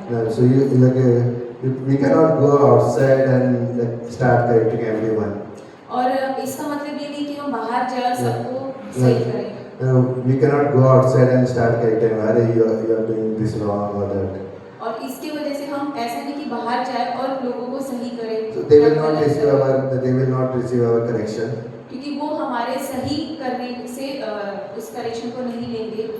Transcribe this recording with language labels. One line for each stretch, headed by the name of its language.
English: Now, so we cannot go outside and start correcting everyone.
Hindi: और इसका मतलब ये नहीं कि हम बाहर जाए और सबको सही करें।
English: We cannot go outside and start correcting. Why you are doing this wrong or that.
Hindi: और इसकी वजह से हम ऐसा नहीं कि बाहर जाए और लोगों को सही करें।
English: So they will not receive our correction.
Hindi: क्योंकि वो हमारे सही करने से उस करेक्शन को नहीं लेंगे।